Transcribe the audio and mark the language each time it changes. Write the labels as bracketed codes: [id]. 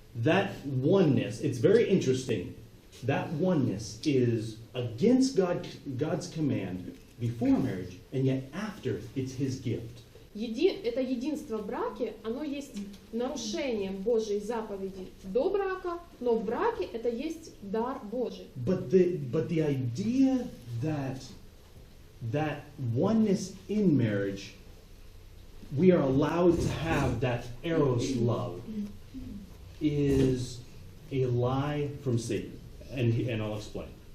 [en] That oneness, it's very interesting. That oneness is against God's command before marriage, and yet after it's His gift. [ru] Это единство в браке, оно есть нарушением Божьей заповеди до брака, но в браке это есть дар Божий. [en] But the idea that oneness in marriage, we are allowed to have that eros love, is a lie from Satan, and I'll explain.